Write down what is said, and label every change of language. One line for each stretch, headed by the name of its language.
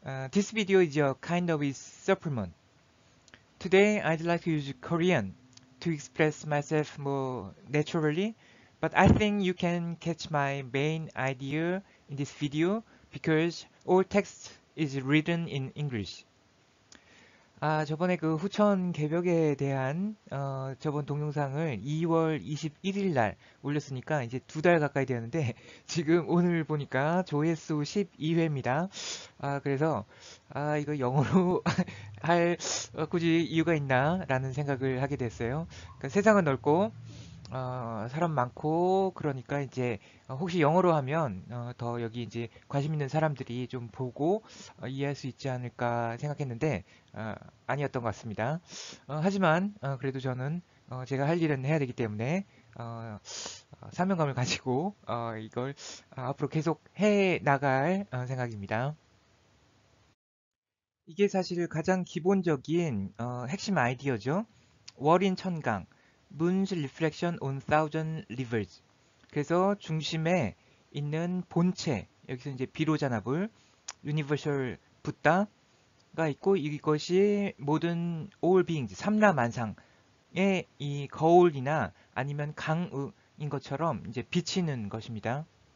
English: This video is a kind of a supplement. Today I'd like to use Korean to express myself more naturally, but I think you can catch my main idea in this video because all text is written in English.
Korean: 저번에 그 후천 개벽에 대한 저번 동영상을 2월 21일 날 올렸으니까 이제 2달 가까이 되었는데 지금 오늘 보니까 조회수 12회입니다. 그래서 이거 영어로 할 굳이 이유가 있나라는 생각을 하게 됐어요. 그러니까 세상은 넓고 사람 많고 그러니까 이제 혹시 영어로 하면 더 여기 이제 관심 있는 사람들이 좀 보고 이해할 수 있지 않을까 생각했는데 아니었던 것 같습니다. 하지만 그래도 저는 제가 할 일은 해야 되기 때문에 사명감을 가지고 이걸 앞으로 계속 해 나갈 생각입니다. 이게 사실 가장 기본적인 핵심 아이디어죠.
English: 월인 천강, Moon's Reflection on Thousand Rivers.
Korean: 그래서 중심에 있는 본체, 여기서 이제 비로자나불, 유니버셜 붓다가 있고 이것이 모든
English: all beings,
Korean: 삼라만상의 이 거울이나 아니면 강인 것처럼 이제 비치는 것입니다.